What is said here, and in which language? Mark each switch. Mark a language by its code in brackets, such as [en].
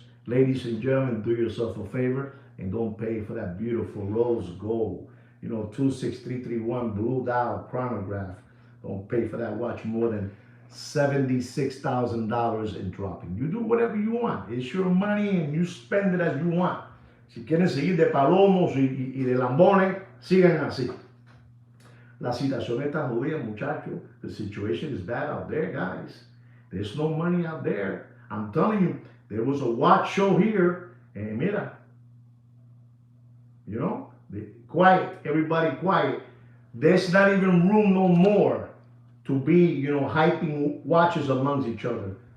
[en] Ladies and gentlemen, do yourself a favor and don't pay for that beautiful rose gold, you know, 26331 blue dial chronograph. Don't pay for that watch more than $76,000 in dropping. You do whatever you want. It's your money and you spend it as you want. [es] Si quieren seguir de palomos y de lambones, sigan así. La situación está jodida, muchachos. [en] The situation is bad out there, guys. There's no money out there. I'm telling you, there was a watch show here, and mira, you know, quiet, everybody quiet. There's not even room no more to be, you know, hyping watches amongst each other.